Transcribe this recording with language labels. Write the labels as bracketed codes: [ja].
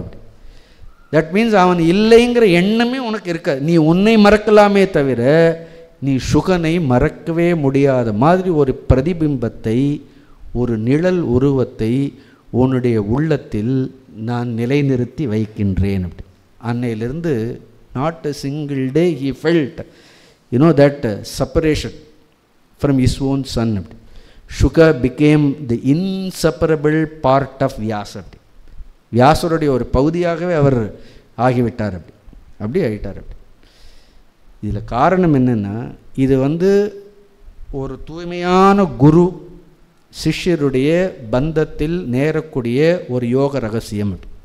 [ta] இப்படி [en] that means [ta] அவன் இல்லைங்கிற எண்ணமே உனக்கு இருக்காது. நீ உன்னை மறக்கலாமே தவிர நீ சுகனை மறக்கவே முடியாத மாதிரி ஒரு பிரதிபிம்பத்தை, ஒரு நிழல் உருவத்தை உன்னுடைய உள்ளத்தில் நான் நிலைநிறுத்தி வைக்கின்றேன். அப்படி அன்னையிலிருந்து [en] Not a single day he felt that separation from his own son. அப்படி Shuka became the inseparable part of Vyasa. [ta] அப்படி வியாசருடைய ஒரு பகுதியாகவே அவர் ஆகிவிட்டார். அப்படி ஆகிட்டார். அப்படி இதில் காரணம் என்னென்னா, இது ஒரு தூய்மையான குரு சிஷ்யருடைய பந்தத்தில் நேரக்கூடிய ஒரு யோக ரகசியம்.